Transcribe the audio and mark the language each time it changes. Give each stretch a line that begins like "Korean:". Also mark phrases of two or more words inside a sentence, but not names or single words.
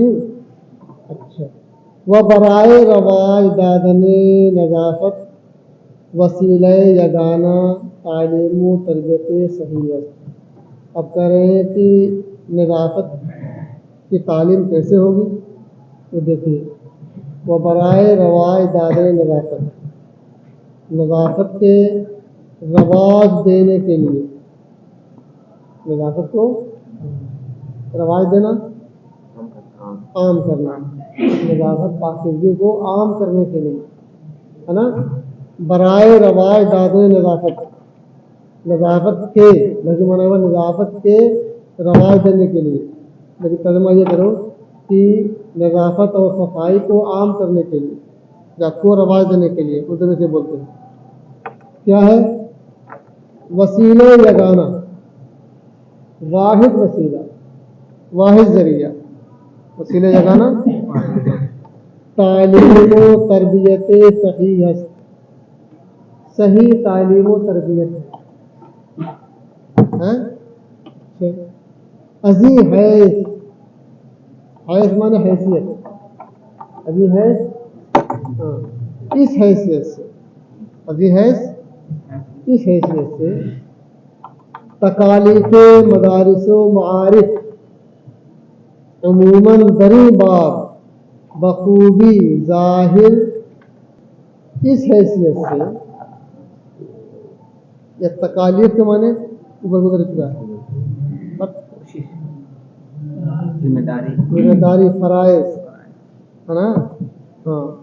Urdu: اچھا، وہ
Persian: برائے رواج دادن نظافت وسیلہ یگانہ تعلیم و تربیت صحیح ہے۔
Urdu: اب کہہ رہے ہیں کہ نظافت کی تعلیم کیسے ہوگی، تو دیکھیے وہ
Persian: برائے رواج دادن نظافت،
Urdu: نظافت کے رواج دینے کے لیے، نظافت کو رواج دینا، عام کرنا، نظافت پاکیزگی کو عام کرنے کے لیے ہے نا،
Persian: برائے رواج دادن نظافت،
Urdu: نظافت کے نظافت کے رواج دینے کے لیے، لیکن ترجمہ یہ کرو کہ نظافت اور صفائی کو عام کرنے کے لیے یا کو رواج دینے کے لیے، اردو میں سے بولتے ہیں کیا ہے،
Persian: وسیلہ یگانہ،
Urdu: واحد وسیلہ، واحد ذریعہ،
Persian: وسیلہ یگانہ تعلیم و تربیت صحیح ہے،
Urdu: صحیح تعلیم و تربیت ہے،
Persian: ازی حیث، حیث
Urdu: مانے حیثیت،
Persian: ازی حیث
Urdu: اس حیثیت سے،
Persian: ازی حیث
Urdu: اس حیثیت سے
Persian: تکالیف مدارس و معارف عموماً دری باب بخوبی ظاہر،
Urdu: اس حیثیت سے، یا تکالیف کے معنی اوپر گزر چکا ہے، ذمہ داری فرائض ہے نا، ہاں